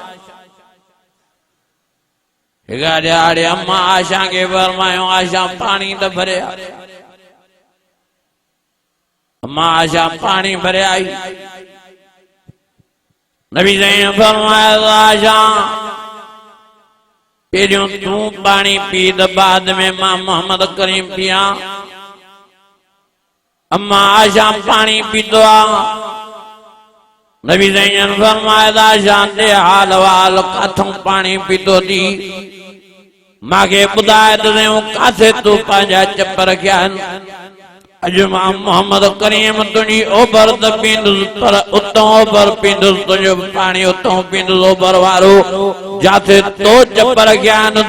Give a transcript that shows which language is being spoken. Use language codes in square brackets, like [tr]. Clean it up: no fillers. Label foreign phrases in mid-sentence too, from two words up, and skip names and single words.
[sd] हिकु ॾियारे अम्मा आशा खे फरमायो आशा पाणी त भरे आ। अम्मा आशा पाणी भरे आई। नबी साईं फरमाया आशा पहिरियों तू पानी पी त बाद में मां मोहम्मद करीम पिया। अम्मा आशा पानी पीतो आ। नबी साईं फरमाया आशा दे हाल वाल काथों पानी पीतो थी, मांखे ॿुधाए त काथे तूं पंहिंजा चप रखिया आहिनि। अॼु मां मोहम्मद करीम तुंहिंजी ओभर त पींदुसि, पर उतां ओभर पींदुसि, तुंहिंजो पाणी उतां पींदुसि ओभर वारो जाथे तो चप रखिया आहिनि।